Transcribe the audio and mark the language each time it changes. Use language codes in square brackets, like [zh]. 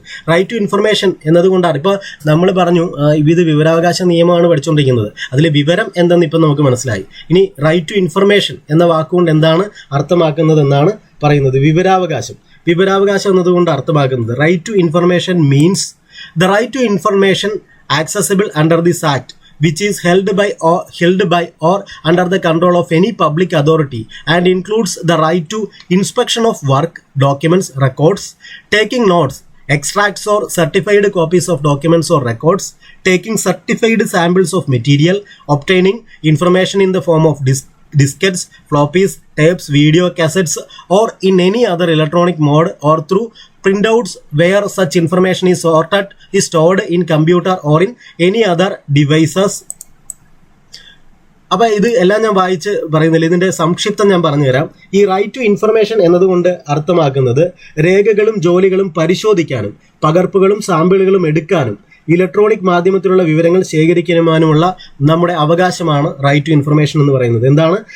[ml] Right to information എന്നതുകൊണ്ടാണ് ഇപ്പോൾ നമ്മൾ പറഞ്ഞു ഇത് വിവരാവകാശ നിയമമാണ് പഠിച്ചുകൊണ്ടിരിക്കുന്നത്. അതിൽ വിവരം എന്തെന്ന് ഇപ്പം നമുക്ക് മനസ്സിലായി. ഇനി റൈറ്റ് ടു ഇൻഫർമേഷൻ എന്ന വാക്കുകൊണ്ട് എന്താണ് അർത്ഥമാക്കുന്നത് എന്നാണ് പറയുന്നത്. വിവരാവകാശം എന്നതുകൊണ്ട് അർത്ഥമാക്കുന്നത് [en] Right to information means the right to information accessible under this act which is held by or under the control of any public authority and includes the right to inspection of work, documents, records, taking notes, extracts or certified copies of documents or records, taking certified samples of material, obtaining information in the form of diskettes, floppies, tapes, video cassettes or in any other electronic mode or through printouts where such information is stored in computer or in any other devices. [ml] അപ്പോൾ ഇത് എല്ലാം ഞാൻ വായിച്ച് പറയുന്നില്ല, ഇതിൻ്റെ സംക്ഷിപ്തം ഞാൻ പറഞ്ഞുതരാം. ഈ റൈറ്റ് ടു ഇൻഫർമേഷൻ എന്നതുകൊണ്ട് അർത്ഥമാക്കുന്നത് രേഖകളും ജോലികളും പരിശോധിക്കാനും പകർപ്പുകളും സാമ്പിളുകളും എടുക്കാനും ഇലക്ട്രോണിക് മാധ്യമത്തിലുള്ള വിവരങ്ങൾ ശേഖരിക്കാനുമുള്ള നമ്മുടെ അവകാശമാണ് റൈറ്റ് ടു ഇൻഫർമേഷൻ എന്ന് പറയുന്നത്. എന്താണ്?